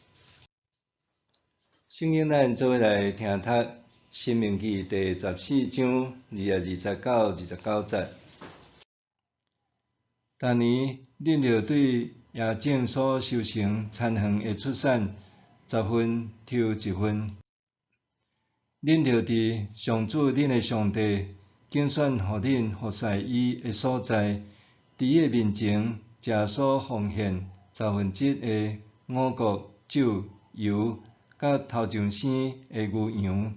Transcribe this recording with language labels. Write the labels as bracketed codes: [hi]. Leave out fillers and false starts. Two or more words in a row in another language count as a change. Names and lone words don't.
[nan] 圣经咱做伙来听读《申命记》第14章2月29节。逐年，恁着对亚种所收成田园的出产10分抽1 分。恁着伫上主恁的上帝拣选互恁服侍伊的所在，伫伊的面前食所奉献1/10的五穀、酒、油，甲头上生的牛羊。